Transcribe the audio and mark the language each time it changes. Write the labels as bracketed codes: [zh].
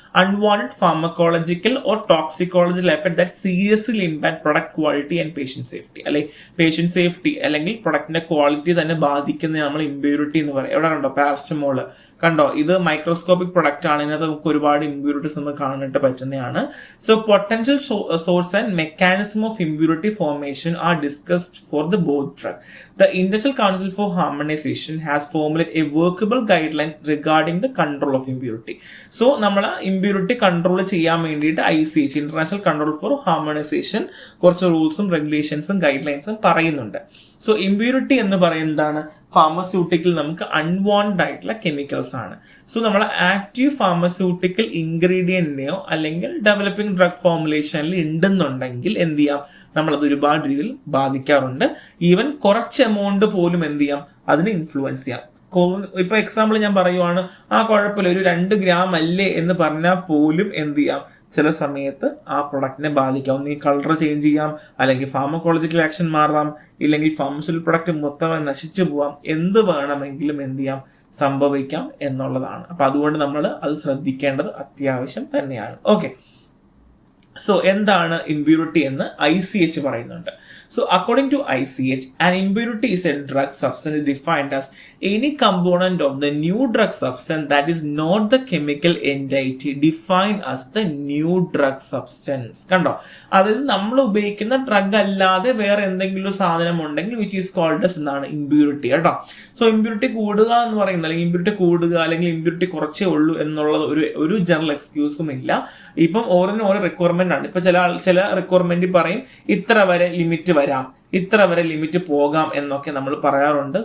[en] Unwanted pharmacological or toxicological effect that seriously impact product quality and patient safety. [ml] അല്ലെ, patient safety അല്ലെങ്കിൽ പ്രൊഡക്റ്റിന്റെ quality തന്നെ ബാധിക്കുന്ന നമ്മൾ impurity എന്ന് പറയും. എവിടെ കണ്ടോ? പാരസ്റ്റമോള് കണ്ടോ? ഇത് മൈക്രോസ്കോപ്പിക് പ്രൊഡക്റ്റ് ആണ്. ഇതിനകത്ത് നമുക്ക് ഒരുപാട് ഇമ്പ്യൂരിറ്റീസ് നമുക്ക് കാണാനായിട്ട് പറ്റുന്നതാണ്. [en] So potential source and mechanism of impurity formation are discussed for the both drug. The International Council for Harmonization has formulated a workable guideline regarding the control of impurity. [ml] So നമ്മൾ impurity control ചെയ്യാൻ വേണ്ടിയിട്ട് ICH, international control four harmonisation, കുറച്ച് റൂൾസും റെഗുലേഷൻസും guide ലൈൻസും പറയുന്നുണ്ട്. So impurity എന്ന് പറയുന്നതാണ് pharmaceutical നമുക്ക് unwanted ആയിട്ടുള്ള chemicals ആണ്. സോ നമ്മൾ ആക്റ്റീവ് ഫാർമസ്യൂട്ടിക്കൽ ഇൻഗ്രീഡിയന്റിനെയോ അല്ലെങ്കിൽ ഡെവലപ്പിംഗ് ഡ്രഗ് ഫോർമുലേഷനിൽ ഉണ്ടെന്നുണ്ടെങ്കിൽ എന്ത് ചെയ്യാം? നമ്മളത് ഒരുപാട് രീതിയിൽ ബാധിക്കാറുണ്ട്. ഈവൻ കുറച്ച് എമൗണ്ട് പോലും എന്ത് ചെയ്യാം? അതിനെ ഇൻഫ്ലുവൻസ് ചെയ്യാം. ഇപ്പൊ എക്സാമ്പിൾ ഞാൻ പറയുവാണ്, കുഴപ്പമില്ല, ഒരു 2 ഗ്രാം അല്ലേ എന്ന് പറഞ്ഞാൽ പോലും എന്ത് ചെയ്യാം? ചില സമയത്ത് ആ പ്രൊഡക്റ്റിനെ ബാധിക്കാം. ഒന്ന് ഈ കളർ ചേഞ്ച് ചെയ്യാം, അല്ലെങ്കിൽ ഫാർമക്കോളജിക്കൽ ആക്ഷൻ മാറാം, ഇല്ലെങ്കിൽ ഫാർമസ്യൂട്ടിക്കൽ പ്രൊഡക്റ്റ് മൊത്തമായി നശിച്ചു പോവാം. എന്ത് വേണമെങ്കിലും എന്ത് ചെയ്യാം? സംഭവിക്കാം എന്നുള്ളതാണ്. അപ്പൊ അതുകൊണ്ട് നമ്മൾ അത് ശ്രദ്ധിക്കേണ്ടത് അത്യാവശ്യം തന്നെയാണ്. ഓക്കെ, സോ എന്താണ് ഇമ്പ്യൂരിറ്റി എന്ന് ICH പറയുന്നുണ്ട്. [en] So according to ICH, an impurity is a drug substance defined as any component of the new drug substance that is not the chemical entity defined as the new drug substance. [ml] കണ്ടോ? അതായത് നമ്മൾ ഉപയോഗിക്കുന്ന drug അല്ലാതെ വേറെ എന്തെങ്കിലും സാധനം ഉണ്ടെങ്കിൽ [en] which is called as [ml] എന്നാണ് ഇമ്പ്യൂരിറ്റി കേട്ടോ. സോ ഇമ്പ്യൂരിറ്റി കൂടുക എന്ന് പറയുന്നത്, അല്ലെങ്കിൽ ഇമ്പ്യൂരിറ്റി കൂടുക അല്ലെങ്കിൽ ഇമ്പ്യൂരിറ്റി കുറച്ചേ ഉള്ളൂ എന്നുള്ളത് ഒരു ജനറൽ എക്സ്ക്യൂസും ഇല്ല. ഇപ്പം ഓരോ റിക്വയർമെന്റ് ആണ്. ഇപ്പൊ ചില റിക്വയർമെന്റ് പറയും ഇത്ര വരെ ലിമിറ്റ് വരാം, ഇത്ര വരെ ലിമിറ്റ് പോകാം എന്നൊക്കെ നമ്മൾ പറയാറുണ്ട്.